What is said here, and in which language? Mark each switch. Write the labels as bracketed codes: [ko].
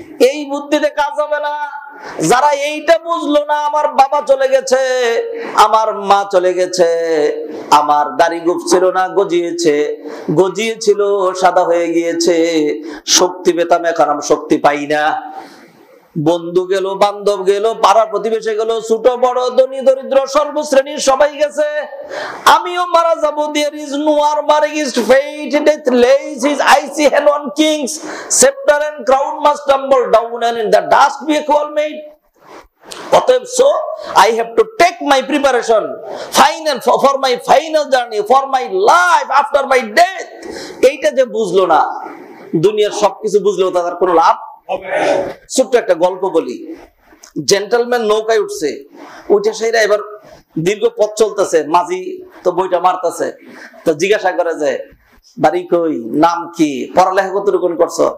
[bn] এই বুদ্ধিতে কাজ হবে না। যারা এইটা বুঝলো না, আমার বাবা চলে গেছে, আমার মা চলে গেছে, আমার দাড়ি গোঁফ ছিল না, গজিয়েছে, গজিয়েছিল সাদা হয়ে গিয়েছে, শক্তি পেতাম, এখন আমি শক্তি পাই না। বন্ধু গেল, বান্ধব গেল, পাড়া প্রতিবেশী গেল, ছোট বড়, ধনী দরিদ্র, সর্বশ্রেণীর সবাই গেছে, আমিও মারা যাব। [en] There is no armor against fate, death lays his icy hand on kings, scepter and crown must tumble down, and in the dust be equal made. [bn] অতএব [en] so I have to take my preparation final for my final journey, for my life after my death. [bn] এইটা যে বুঝলো না, দুনিয়ার সবকিছু বুঝলেও তার কোনো লাভ। ছোট্ট একটা গল্প বলি। জেন্টলম্যান নৌকায় উঠছে, উঠে সেইরা এবার দীর্ঘ পথ চলতেছে, মাঝি তো বইটা মারতেছে, তো জিজ্ঞাসা করে যে বাড়ি কই, নাম কি, পড়ালেখা কতটুকু করছো?